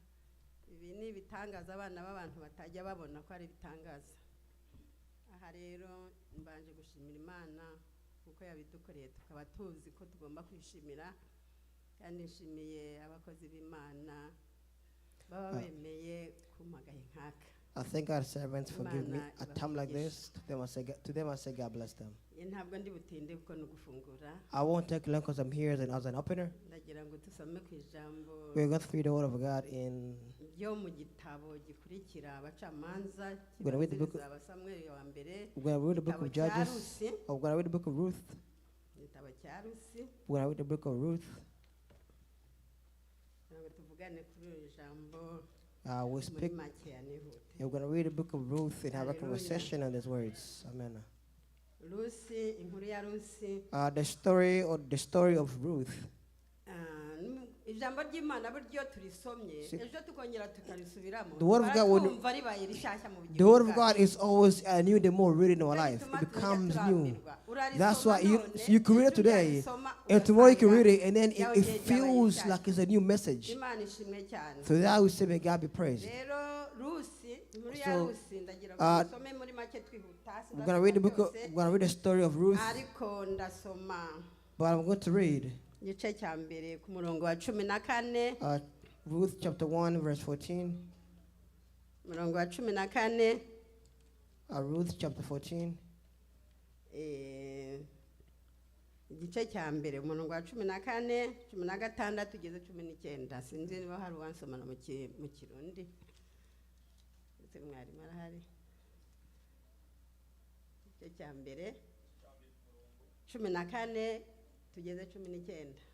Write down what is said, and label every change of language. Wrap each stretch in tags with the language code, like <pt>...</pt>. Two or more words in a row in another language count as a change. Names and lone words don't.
<rw>Ibi ni ibitangaza abana b'abantu batajya babona ko ari ibitangaza. Aha rero mbanje gushimira Imana kuko yabidukoreye tukaba tuzi ko tugomba kwishimira, kandi nshimiye abakozi b'Imana baba bemeye kumagaye nkaka.</rw> <en>I thank our servants for giving me a time like this. To them I say God bless them.</en> <rw>Ntabwo ndi butinde kuko nugufungura.</rw> <en>I won't take long because I'm here as an opener.</en> <rw>Ndagira ngo tusome ku ijambo.</rw> <en>We're going to read the word of God in.</en> <rw>Yo mu gitabo gikurikira abacamanza.</rw> <en>We're going to read the book of</en> <rw>Samuel wa mbere.</rw> <en>We're going to read the book of Judges. We're going to read the book of Ruth.</en> <rw>Igitabo cya Rusi.</rw> <en>We're going to read the book of Ruth.</en> <rw>Ngo tuvugane kuri ijambo.</rw> <en>We speak. We're going to read the book of Ruth and have a conversation on these words. Amen.</en> <rw>Rusi, inkuru ya Rusi.</rw> <en>The story of Ruth.</en> <rw>Ijambo ry'Imana buryo turisomye ejo tukongera tukarisubiramo.</rw> <en>The word of God is always new the more read in our life. It becomes new. That's why you can read it today, and tomorrow you can read it, and then it feels like it's a new message. So that we say, may God be praised. So, we're gonna read the book. We're gonna read the story of Ruth. But I'm going to read Ruth chapter 1 verse 14. Ruth chapter 14.</en> <rw>Igice cya mbere umurongo wa 14 16 tugeze 19. Sinzi niba hari uwansomana mu Kirundi. Ese mwari marahari. Igice cya mbere 14 tugeze 19.</rw>